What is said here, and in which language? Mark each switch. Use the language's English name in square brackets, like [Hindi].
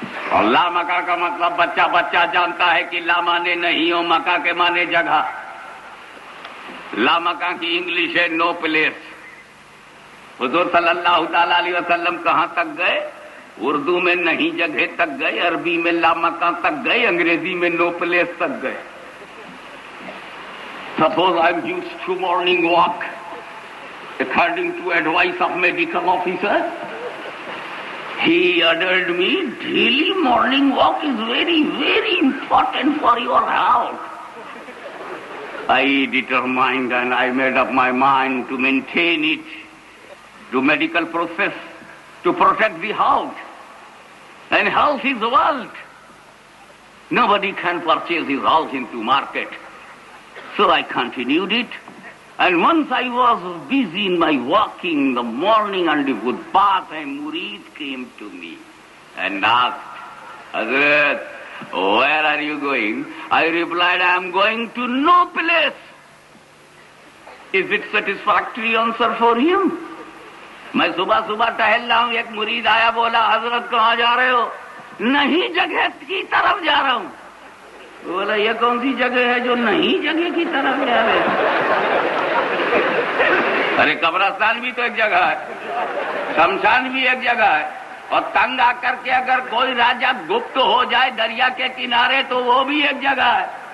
[Urdu] اور لامکاں کا مطلب بچہ بچہ جانتا ہے کہ لا مانے نہیں ہو، مکہ کے مانے جگہ. لامکاں کی انگلش ہے نو پلیس. حضور صلی اللہ تعالی علیہ وسلم کہاں تک گئے؟ اردو میں نہیں جگہ تک گئے، عربی میں لامکاں تک گئے، انگریزی میں نو پلیس تک گئے. [English] Suppose I am used to morning walk according to advice of medical officer. He ordered me daily morning walk is very, very important for your health. I determined and I made up my mind to maintain it, to medical process, to protect the health. And health is wealth. Nobody can purchase his health into market. So I continued it, and once I was busy in my walking in the morning on the footpath, a murid came to me and asked, Hazrat, where are you going? I replied, I am going to no place. Is it satisfactory answer for him? [Urdu] میں صبح صبح ٹہل رہا ہوں، ایک مرید آیا، بولا حضرت کہاں جا رہے ہو؟ نہیں جگہ کی طرف جا رہا ہوں. بولا یہ کون سی جگہ ہے جو نہیں جگہ کی طرف جا رہے؟ ارے قبرستان بھی تو ایک جگہ ہے، شمشان بھی ایک جگہ ہے، اور تنگ آ کر کے اگر کوئی راجہ گپت ہو جائے دریا کے کنارے تو وہ بھی ایک جگہ ہے.